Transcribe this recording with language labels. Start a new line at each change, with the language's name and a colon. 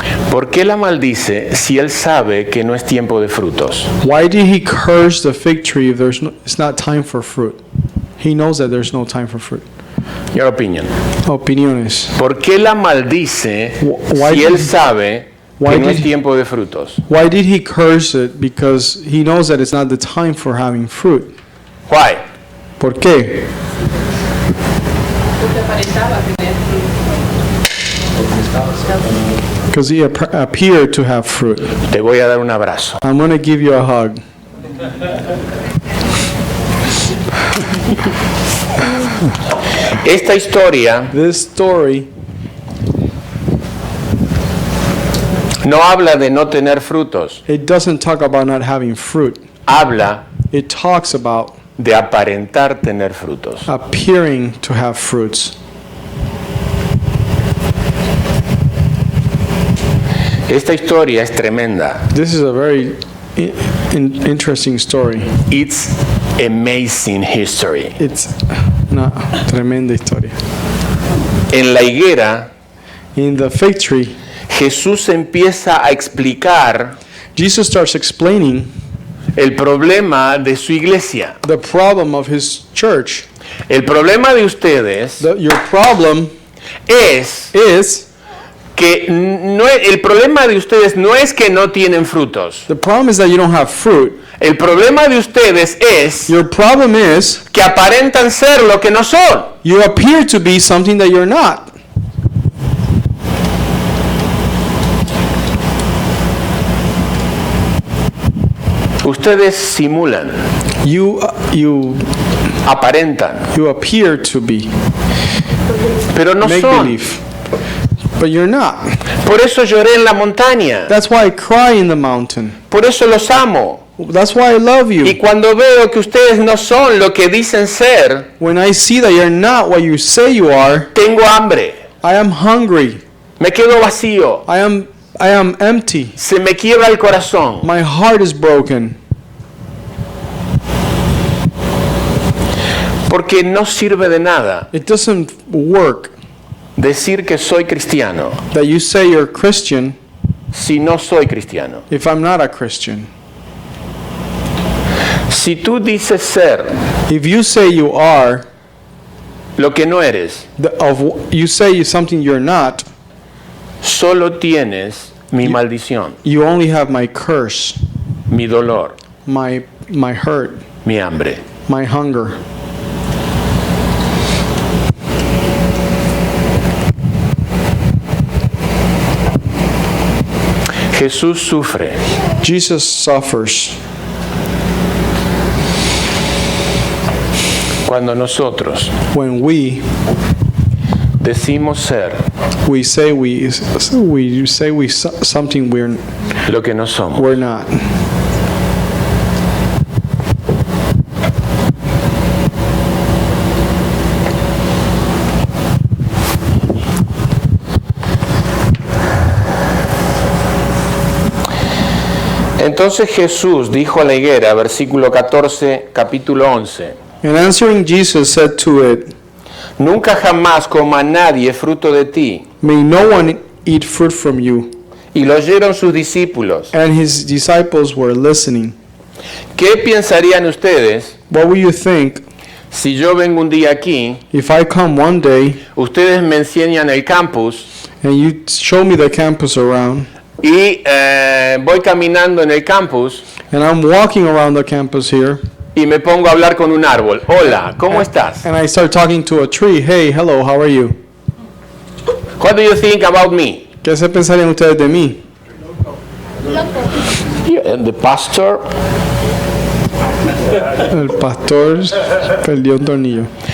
Spanish: ¿por qué la maldice si él sabe que no es tiempo de frutos?
English: why did he curse the fig tree if it's not time for fruit? He knows that there's no time for fruit. Your opinion.
Spanish: Opiniones. ¿Por qué la maldice
English: Why
Spanish: si él
English: did-
Spanish: sabe
English: why
Spanish: que no
English: did-
Spanish: es tiempo de frutos?
English: Why did he curse it? Because he knows that it's not the time for having fruit. Why?
Spanish: ¿Por qué?
English: Because he appeared to have fruit.
Spanish: Te voy a dar un abrazo.
English: I'm going to give you a hug.
Spanish: Esta historia
English: This story
Spanish: no habla de no tener frutos,
English: it doesn't talk about not having fruit.
Spanish: habla
English: It talks about
Spanish: de aparentar tener frutos.
English: appearing to have fruits.
Spanish: Esta historia es tremenda.
English: This is a very interesting story. It's amazing history. It's
Spanish: una tremenda historia. En la higuera,
English: In the fig tree,
Spanish: Jesús empieza a explicar
English: Jesus starts explaining
Spanish: el problema de su iglesia.
English: the problem of his church.
Spanish: El problema de ustedes
English: Your problem
Spanish: es
English: is,
Spanish: que el problema de ustedes no es que no tienen frutos.
English: the problem is that you don't have fruit.
Spanish: El problema de ustedes es
English: Your problem is
Spanish: que aparentan ser lo que no son.
English: you appear to be something that you're not.
Spanish: Ustedes simulan,
English: You
Spanish: aparentan,
English: appear to be
Spanish: pero no
English: make
Spanish: son.
English: believe, But you're not.
Spanish: Por eso lloré en la montaña.
English: That's why I cry in the mountain.
Spanish: Por eso los amo.
English: That's why I love
Spanish: Y
English: you.
Spanish: cuando veo que ustedes no son lo que dicen ser,
English: When I see that you're not what you say you are,
Spanish: tengo hambre.
English: I am hungry.
Spanish: Me quedo vacío.
English: I am empty.
Spanish: Se me quiebra el corazón.
English: My heart is broken.
Spanish: Porque no sirve de nada
English: It doesn't work
Spanish: decir que soy cristiano
English: that you say you're Christian
Spanish: si no soy cristiano.
English: if I'm not a Christian.
Spanish: Si tú dices ser
English: If you say you are,
Spanish: lo que no eres,
English: you say something you're not,
Spanish: solo tienes mi maldición,
English: you only have my curse,
Spanish: mi dolor,
English: my hurt,
Spanish: mi hambre.
English: my hunger.
Spanish: Jesús sufre
English: Jesus suffers
Spanish: cuando nosotros
English: when we
Spanish: decimos ser
English: say something
Spanish: lo que no somos.
English: we're not.
Spanish: Entonces Jesús dijo a la higuera, versículo 14, capítulo 11,
English: And answering Jesus said to it,
Spanish: nunca jamás coma nadie fruto de ti.
English: May no one eat fruit from you.
Spanish: Y lo oyeron sus discípulos.
English: And his disciples were listening.
Spanish: ¿Qué pensarían ustedes
English: What will you think
Spanish: si yo vengo un día aquí,
English: if I come one day
Spanish: ustedes me enseñan el campus
English: and you show me the campus around,
Spanish: y voy caminando en el campus
English: and I'm walking around the campus here,
Spanish: y me pongo a hablar con un árbol? Hola, ¿cómo estás?
English: and I start talking to a tree? Hey, hello, how are you? What do you think about me?
Spanish: ¿Qué se pensarían ustedes de mí?
English: The pastor.
Spanish: El pastor perdió un tornillo.